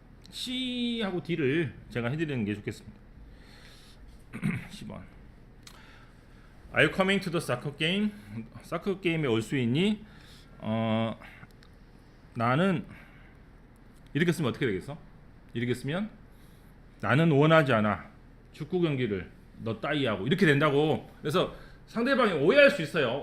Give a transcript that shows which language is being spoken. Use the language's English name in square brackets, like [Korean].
[Korean] C하고 D를 제가 해드리는 게 좋겠습니다. [English] 10번 Are you coming to the soccer game? [Korean] 사커 게임에 올 수 있니? 나는 이렇게 쓰면 어떻게 되겠어? 이렇게 쓰면 나는 원하지 않아 축구 경기를 너 따위하고 이렇게 된다고. 그래서 상대방이 오해할 수 있어요.